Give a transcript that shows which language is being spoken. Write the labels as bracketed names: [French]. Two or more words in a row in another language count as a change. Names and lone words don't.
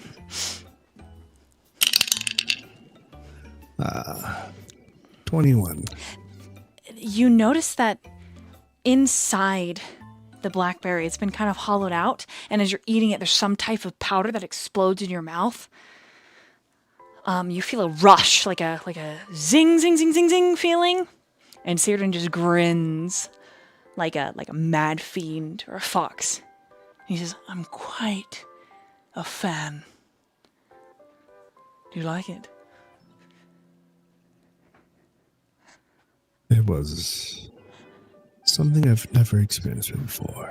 [English] Yeah. 21. You notice that inside the blackberry, it's been kind of hollowed out, and as you're eating it, there's some type of powder that explodes in your mouth. You feel a rush, like a zing, zing, zing, zing, zing feeling, and Cyrdan just grins like a mad fiend or a fox. He says, "I'm quite a fan. Do you like it?" It was something I've never experienced before.